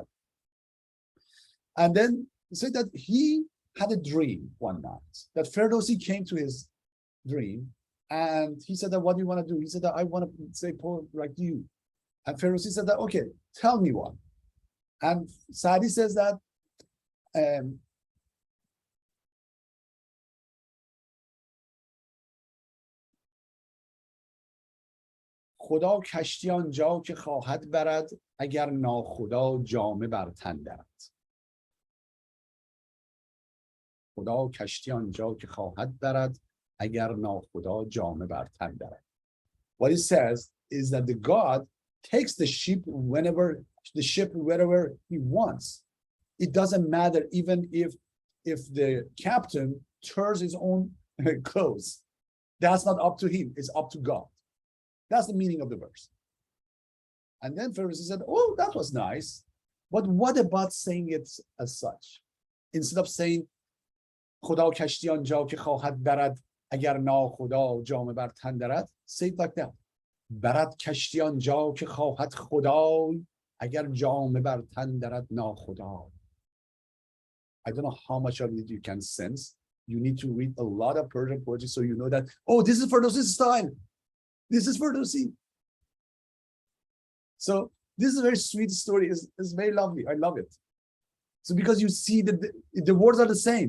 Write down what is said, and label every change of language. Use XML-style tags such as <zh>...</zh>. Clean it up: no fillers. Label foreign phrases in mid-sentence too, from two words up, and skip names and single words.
<en>And then he said that he had a dream one night, that Ferdowsi came to his dream, and he said that, what do you want to do? He said that, I want to say poem like you. And Ferdowsi said that, okay, tell me one. And Saadi says that</en> <fa>خدا کشتی آنجا که خواهد برد اگر ناخدا جامه بر تن درد. خدا کشتی آنجا که خواهد برد اگر ناخدا جامه بر تن درد.</fa> <en>What it says is that the God takes the ship wherever he wants. It doesn't matter even if the captain tears his own clothes. That's not up to him, it's up to God. That's the meaning of the verse. And then Ferdowsi said, oh, that was nice. But what about saying it as such? Instead of saying,</en> <fa>خدا کشتی آنجا که خواهد برد اگر ناخدا جامه بر تن درد,</fa> <en>say it like that.</en> <fa>برد کشتی آنجا که خواهد خدای اگر جامه بر تن درد ناخدا.</fa> <en>I don't know how much of it you can sense. You need to read a lot of Persian poetry so you know that, oh, this is Ferdowsi's style. This is Ferdowsi. So this is a very sweet story. It's very lovely. I love it. So because you see that the words are the same.</en>